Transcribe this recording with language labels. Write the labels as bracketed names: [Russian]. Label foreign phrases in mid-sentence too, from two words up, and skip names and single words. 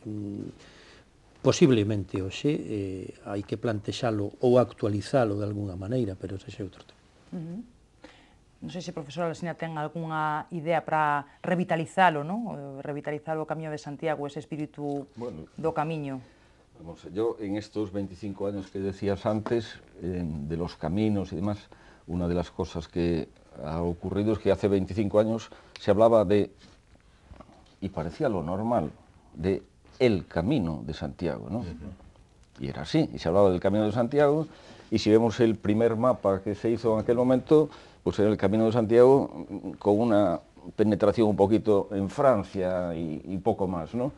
[Galician] Posiblemente hoxe hai que plantexalo ou actualizalo de alguna maneira, pero ese é outro tema. Non sei se a profesora Alsina ten algunha idea para revitalizalo, non? Revitalizar o Camiño de Santiago, ese espírito do Camiño. [Spanish] Yo, en estos 25 años que decías antes, de los caminos y demás, una de las cosas que ha ocurrido es que hace 25 años se hablaba de, y parecía lo normal, de el Camino de Santiago, ¿no? Y era así, y se hablaba del Camino de Santiago, y si vemos el primer mapa que se hizo en aquel momento, pues era el Camino de Santiago con una penetración un poquito en Francia y poco más, ¿no?